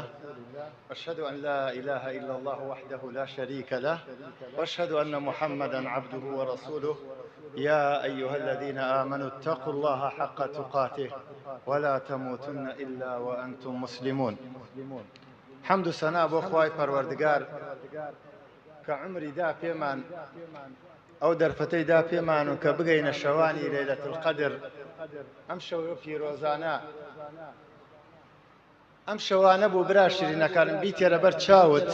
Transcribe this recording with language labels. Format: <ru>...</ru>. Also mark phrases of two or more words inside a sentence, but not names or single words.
<ar>أشهد أن لا إله إلا الله وحده لا شريك له، وأشهد أن محمدًا عبده ورسوله. يا أيها الذين آمنوا اتقوا الله حق تقاته ولا تموتن إلا وأنتم مسلمون.</ar> <ckb>حمد سنا بۆ خوای پەروەردگار کە عمری دا پێمان ئەو دەرفەتەی دا پێمان و کە بگەینە شەوانی لەیلەت القەدر. ئەم شەوە پیرۆزانە، ئەم شەوانە بوو برا شیرینەکانم بیتێرە بەر چاوت.</ckb>